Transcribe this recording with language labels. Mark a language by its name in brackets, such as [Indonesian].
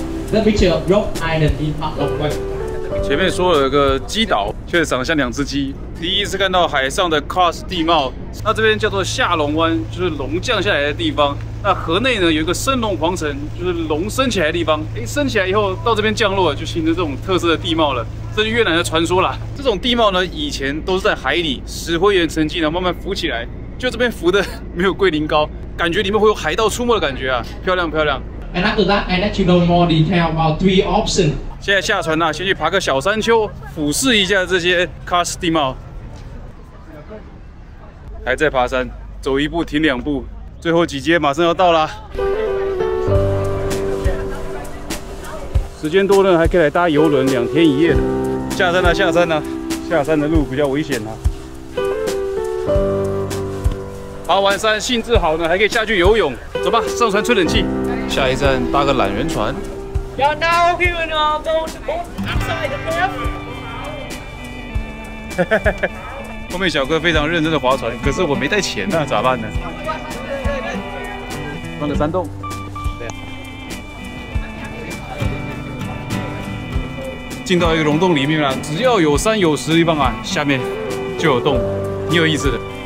[English] The picture of Rock Island in Park of West. [Chinese] 前面说了有个鸡島，確實長得像2隻雞。第一次看到海上的 Karst 地貌，那這邊叫做下龍灣，就是龍降下來的地方。那河內呢有一個升龍皇城，就是龍升起來的地方。升起來以後到這邊降落，就形成這種特色的地貌了。這是越南的傳說啦。這種地貌呢，以前都是在海裡，石灰岩沉積，然後慢慢浮起來。就這邊浮的沒有桂林高，感覺裡面會有海盜出沒的感覺啊，漂亮漂亮。 [English] And after that, I let you know more detail about 3 options. [Chinese] 現在下船啦，先去爬個小山丘，俯視一下這些 Karst 地貌。還在爬山，走一步停2步，最後幾階馬上要到啦。時間多呢，還可以來搭郵輪2天1夜的。下山啦，下山啦，下山的路比較危險啊。爬完山興致好呢，還可以下去游泳。走吧，上船吹冷氣。下一站搭個懶人船。 [English] You're now here in our boat outside the cave. [Chinese] 後面小哥非常認真的划船，可是我沒帶錢啊，咋辦呢？穿個山洞。進到一個龍洞裡面啦，只要有山有石的地方啊，下面就有洞，挺有意思的。